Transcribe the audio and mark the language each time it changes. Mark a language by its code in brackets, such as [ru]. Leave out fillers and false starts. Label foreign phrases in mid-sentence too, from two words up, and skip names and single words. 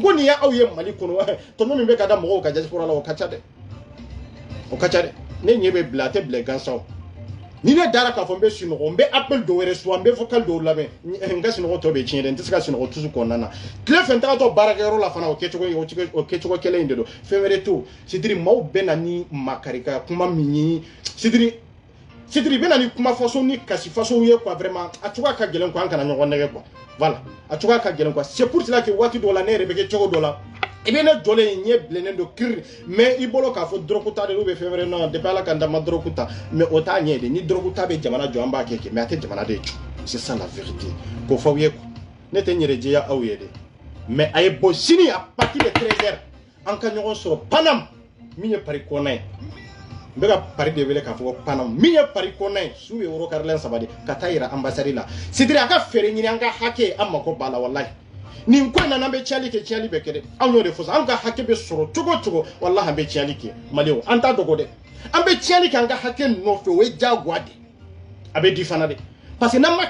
[bm] ko nin ye aw ye Mali kɔnɔ tɔnɔ min bɛ ka da mɔgɔw ka diaspora la o ka ca dɛ o ka ca dɛ ne ɲɛ bɛ bila a tɛ bila gansan ni ne dara k'a fɔ n bɛ sunɔgɔ n bɛ appel dɔw wɛrɛ suwa n bɛ vocal dɔw lamɛn n ka sunɔgɔ tɔ bɛ tiɲɛ dɛ n tɛ se ka sunɔgɔ tusu kɔnɔna na tile fɛ n tagatɔ baarakɛyɔrɔ la fana o kɛcogo kelen in de don fɛn wɛrɛ to Sidiri maaw bɛ na ni makarika kuma min ye Sidiri bɛ na ni kuma façon ni kasi façon ye quoi vraiment a cogoya ka gɛlɛn quoi an kana ɲɔgɔn nɛgɛ [fr] quoi voilà [bm] a cogoya ka gɛlɛn [fr] quoi c'est pour cela que [bm] waati dɔw la ne yɛrɛ bɛ kɛ cogo dɔ la i bɛ ne jɔlen ɲɛ bilennen don kiri mais i bolo k'a fɔ dɔrɔku ta de [fr] ou bien [bm] fɛn wɛrɛ [fr] non depuis [bm] Ala ka n da ma dɔrɔku ta mais o t'a ɲɛ de ni dɔrɔku ta bɛ jamana jɔ an b'a kɛ mais a tɛ jamana de jɔ [fr] c'est ça la vérité [bm] k'o fɔ aw ye quoi ne tɛ n yɛrɛ jɛya aw ye dɛ mais a ye bɔ sini [fr] à partir de 13h [bm] an ka ɲɔgɔn sɔrɔ Panam min ye Paris kɔnɔ ye n bɛ ka Paris de wele k'a fɔ ko Panam min ye Paris kɔnɔ ye su ye euro carrelin 3 de ka taa yira ambassade la Sidiri a ka fɛɛrɛ ɲini an ka hakɛ an mako b'a la wallahi nin ko in na n'an bɛ tiɲɛli kɛ tiɲɛli bɛ kɛ dɛ anw y'o de fɔ an ka hakɛ bɛ sɔrɔ cogo o cogo wallahi an bɛ tiɲɛli kɛ Maliɲɛnw an t'a dogo dɛ an bɛ tiɲɛli kɛ an ka hakɛ nɔfɛ o ye diyagoya de a bɛ di fana de [fr] parce que [bm] n'an ma